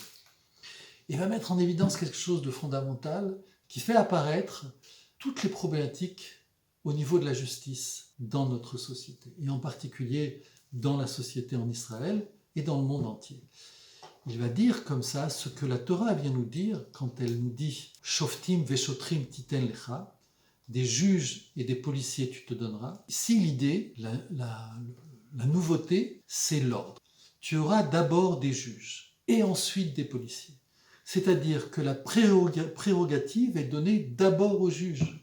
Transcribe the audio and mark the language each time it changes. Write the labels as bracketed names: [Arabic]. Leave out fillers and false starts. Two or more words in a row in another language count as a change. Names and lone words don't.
[French] Il va mettre en évidence quelque chose de fondamental qui fait apparaître toutes les problématiques au niveau de la justice dans notre société, et en particulier dans la société en Israël et dans le monde entier. Il va dire comme ça ce que la Torah vient nous dire quand elle nous dit « [Hebrew] Shoftim veshotrim titen lecha [French] » des juges et des policiers tu te donneras. Ici l'idée, la nouveauté, c'est l'ordre. Tu auras d'abord des juges et ensuite des policiers. C'est-à-dire que la prérogative est donnée d'abord aux juges.